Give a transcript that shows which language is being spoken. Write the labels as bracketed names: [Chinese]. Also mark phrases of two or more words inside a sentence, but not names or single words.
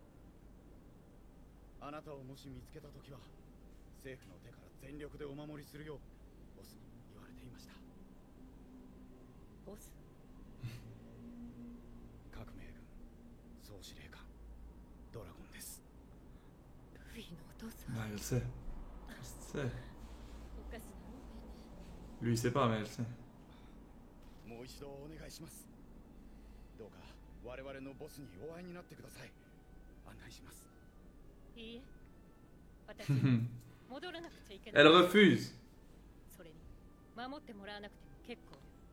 [Japanese] あなたをもし見つけたときは、政府の手から全力でお守りするようボスに言われていました。ボス。革命軍総司令官ドラゴンです。ルフィのお父さん。 [French] Ah, elle sait. Elle sait. [Japanese] おかしな。 [French] Lui il sait pas, mais elle sait. [Japanese] もう一度お願いします。どうか我々のボスにお会いになってください。案内します。いいえ。私戻らなくちゃいけない。 [French] Elle refuse. [Japanese] それに守ってもらわなくても結構よ。